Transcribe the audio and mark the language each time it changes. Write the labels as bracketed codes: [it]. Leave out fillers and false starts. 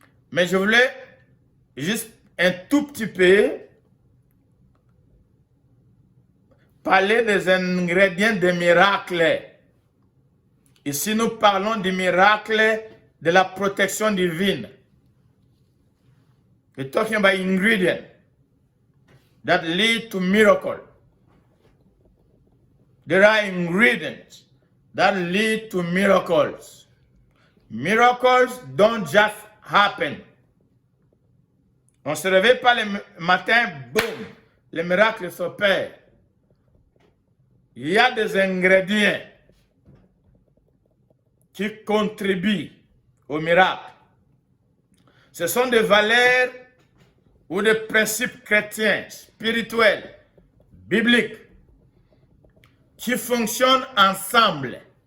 [fr] Mais je voulais juste un tout petit peu parler des ingrédients des miracles. Ici, nous parlons du miracle de la protection divine. [en] We're talking about ingredients that lead to miracle. There are ingredients that lead to miracles. Miracles don't just happen. [fr] On ne se réveille pas le matin, boum, le miracle s'opère. Il y a des ingrédients qui contribuent au miracle. Ce sont des valeurs ou des principes chrétiens, spirituels, bibliques, qui fonctionnent ensemble.